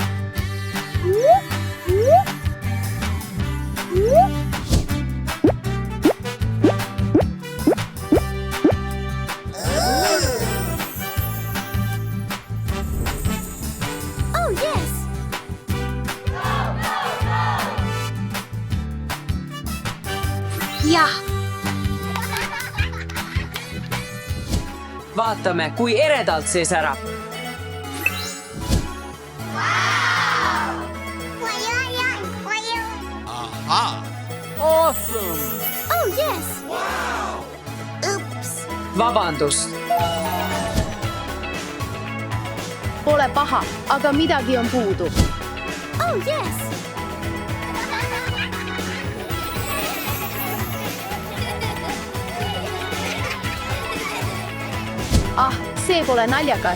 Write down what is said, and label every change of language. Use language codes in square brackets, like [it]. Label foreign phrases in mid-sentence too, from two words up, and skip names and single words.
[en] Oh yes! [et] Jah, Vaatame, kui eredalt see särab. Aha. [en] Awesome! oh yes! Oops! [et] Vabandust. Pole paha, aga midagi on puudu. [en] Oh yes! [et] Ah, see pole naljakas.